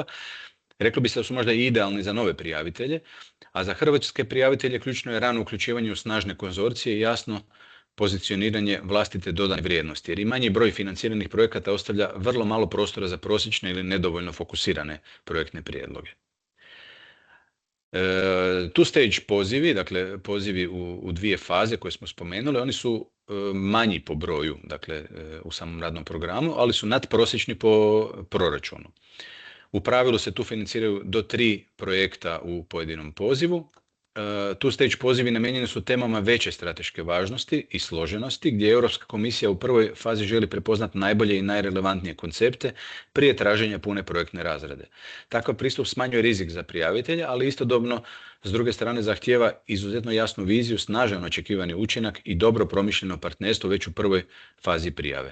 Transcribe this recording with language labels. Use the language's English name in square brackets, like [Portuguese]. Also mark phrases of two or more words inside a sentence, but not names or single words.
[Croatian] Reklo bi se da su možda i idealni za nove prijavitelje, a za hrvatske prijavitelje ključno je rano uključivanje u snažne konzorcije i jasno pozicioniranje vlastite dodane vrijednosti, jer i manji broj financiranih projekata ostavlja vrlo malo prostora za prosječne ili nedovoljno fokusirane projektne prijedloge. [English] Two stage [Croatian] pozivi, dakle pozivi u 2 faze koje smo spomenuli, oni su manji po broju, dakle u samom radnom programu, ali su nadprosječni po proračunu. U pravilu se tu financiraju do 3 projekta u pojedinom pozivu. [English] Two stage [Croatian] pozivi namijenjeni su temama veće strateške važnosti i složenosti, gdje Europska komisija u prvoj fazi želi prepoznati najbolje i najrelevantnije koncepte prije traženja pune projektne razrade. Takav pristup smanjuje rizik za prijavitelja, ali istodobno s druge strane zahtijeva izuzetno jasnu viziju, snažan očekivani učinak i dobro promišljeno partnerstvo već u prvoj fazi prijave.